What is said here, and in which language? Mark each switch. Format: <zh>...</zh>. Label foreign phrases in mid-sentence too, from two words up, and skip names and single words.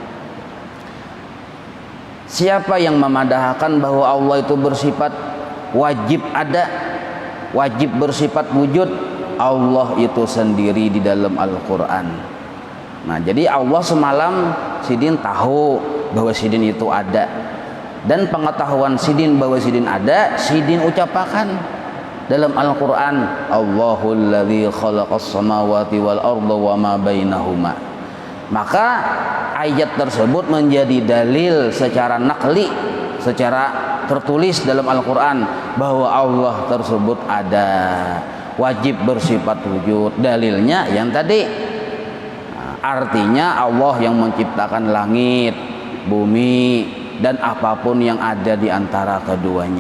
<id>Siapa yang memadahkan bahwa Allah itu bersifat wajib ada, wajib bersifat wujud? Allah itu sendiri di dalam Al-Quran. Nah, jadi Allah semalam sidin tahu bahwa sidin itu ada, dan pengetahuan sidin bahwa sidin ada, sidin ucapakan dalam Al-Quran,</id> <ar>الله الذي خلق السماوات والأرض وما بينهما.</ar> <id>Maka ayat tersebut menjadi dalil secara nakli, secara tertulis dalam Al-Quran bahwa Allah tersebut ada, wajib bersifat wujud. Dalilnya yang tadi, artinya Allah yang menciptakan langit, bumi, dan apapun yang ada di antara keduanya.</id>